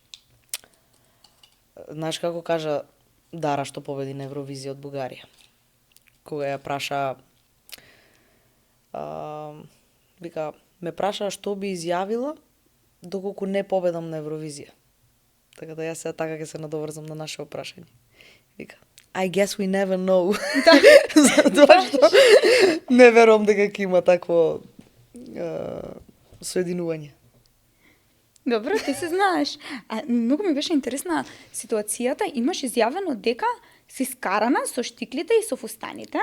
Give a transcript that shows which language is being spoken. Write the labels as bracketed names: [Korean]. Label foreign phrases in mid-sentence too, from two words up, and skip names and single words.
[Macedonian] Знаеш како кажа Дара што победи на Евровизија од Бугарија? Кога ја праша вика, ме праша што би изјавила доколку не победам на Евровизија. Така да јас сега така ќе се надоврзам на наше прашање. Вика, [English] I guess we never know. [Macedonian] Затоа што не верувам дека ќе има такво соединување. Добро, ти се знаеш. А многу ми беше интересна ситуацијата. Имаш изјавено дека си скарана со штиклите и со фустаните.